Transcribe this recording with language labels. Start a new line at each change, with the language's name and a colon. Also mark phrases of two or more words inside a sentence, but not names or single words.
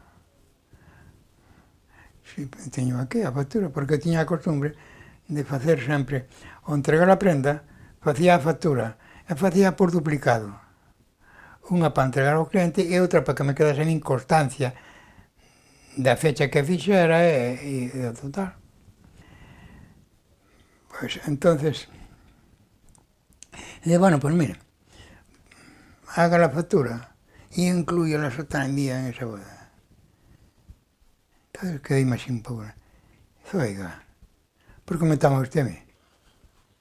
Galician: Sí, teño aquí a factura, porque tiña a costumbre de facer sempre, ao entregar a prenda, facía a factura, e facía por duplicado. Unha para entregar ao cliente e outra para que me quedase en constancia da fecha que fixera e do total. Pois,
Spanish: entonces, bueno, pues mira, haga la factura e incluya la sotana en día en esa boda. Entonces quedé así un pouco. Oiga, ¿por qué me toma usted a mí?